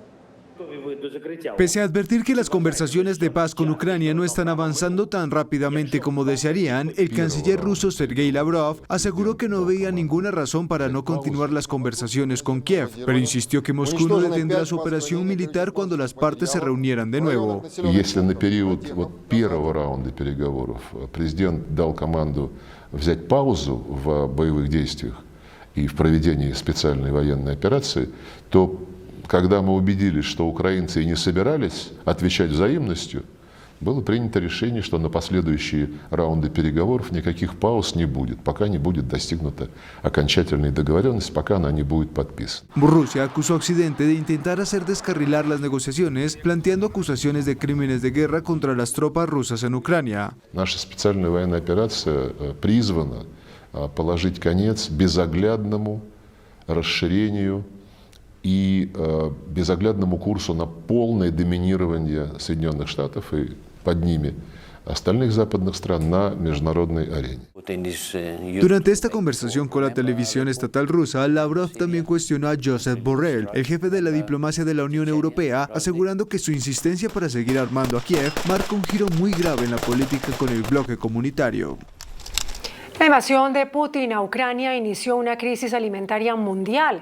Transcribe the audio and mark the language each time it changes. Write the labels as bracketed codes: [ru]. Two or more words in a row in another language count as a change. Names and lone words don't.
[es] Pese a advertir que las conversaciones de paz con Ucrania no están avanzando tan rápidamente como desearían, el canciller ruso Sergei Lavrov aseguró que no veía ninguna razón para no continuar las conversaciones con Kiev, pero insistió que Moscú no detendrá su operación militar cuando las partes se reunieran de nuevo. [ru] Если на период первого раунда переговоров президент дал команду взять паузу в боевых действиях и в проведении специальной военной операции, то когда мы убедились, что украинцы и не собирались отвечать взаимностью, было принято решение, что на последующие раунды переговоров никаких пауз не будет, пока не будет достигнута окончательная договоренность, пока она не будет подписана. [es] Rusia acusó a Occidente de intentar hacer descarrilar las negociaciones, planteando acusaciones de crímenes de guerra contra las tropas rusas en Ucrania. [ru] Наша специальная военная операция призвана положить конец безоглядному расширению и безоглядному курсу на полное доминирование Соединенных Штатов и под ними остальных западных стран на международной арене. [es] Durante esta conversación con la televisión estatal rusa, Lavrov también cuestionó a Josep Borrell, el jefe de la diplomacia de la Unión Europea, asegurando que su insistencia para seguir armando a Kiev marca un giro muy grave en la política con el bloque comunitario. La invasión de Putin a Ucrania inició una crisis alimentaria mundial.